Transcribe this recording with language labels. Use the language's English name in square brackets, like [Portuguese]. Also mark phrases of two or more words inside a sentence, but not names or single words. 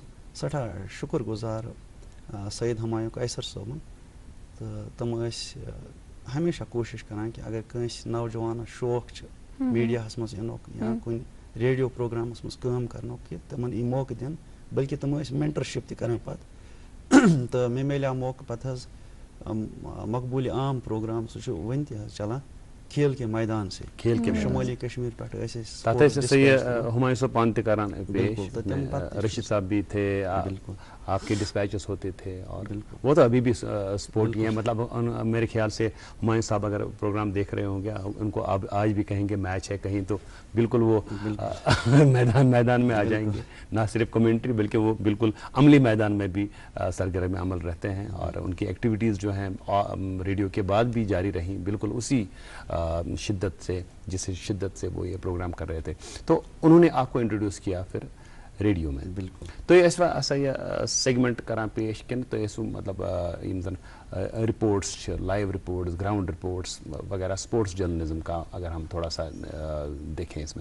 [Kashmiri] سٮ۪ٹھاہ شُکر گُزار سعید ہمایوٗں قیصر صٲبُن تہٕ تِم ٲسۍ ہمیشہ کوٗشش کران کہ اگر کٲنٛسہِ نوجوانس شوق چھُ میٖڈیاہس منٛز یِنُک یا کُنہِ ریڈیو پروگرامس منٛز کٲم کرنُک کہ تِمن یی موقعہٕ دِنہٕ بلکہ تِم ٲسۍ مینٹرشپ تہِ کران پتہٕ تہٕ مےٚ میلیو موقعہٕ پتہٕ حظ مقبوٗلہِ عام پروگرام سُہ چھُ وُنہِ تہِ حظ چلان کھیل کے میدان سے شمالی کشمیر پہ [Urdu] ہمایوں صاحب [Kashmiri] پان تہ کران پیش [Urdu] رشید صاحب بھی تھے آپ کے ڈسپیچز ہوتے تھے اور وہ تو ابھی بھی سپورٹ کیے ہیں مطلب میرے خیال سے ہمایوں صاحب اگر پروگرام دیکھ رہے ہوں گے ان کو آج بھی کہیں گے میچ ہے کہیں تو بالکل وہ میدان میں آ جائیں گے نہ صرف کمنٹری بلکہ وہ بالکل عملی میدان میں بھی سرگرم عمل رہتے ہیں اور ان کی ایکٹیویٹیز جو ہیں ریڈیو کے بعد بھی جاری رہیں بالکل اسی شدت سے جس شدت سے وہ یہ پروگرام کر رہے تھے تو انہوں نے آپ کو انٹروڈیوس کیا پھر ریڈیو میں بالکل تو یہ سیگمنٹ [Kashmiri] کران پیش کن [Urdu] تو یہ مطلب زن رپورٹس [English] live reports ground reports [Urdu] وغیرہ [English] sports journalism [Urdu] کا اگر ہم تھوڑا سا دیکھیں اس میں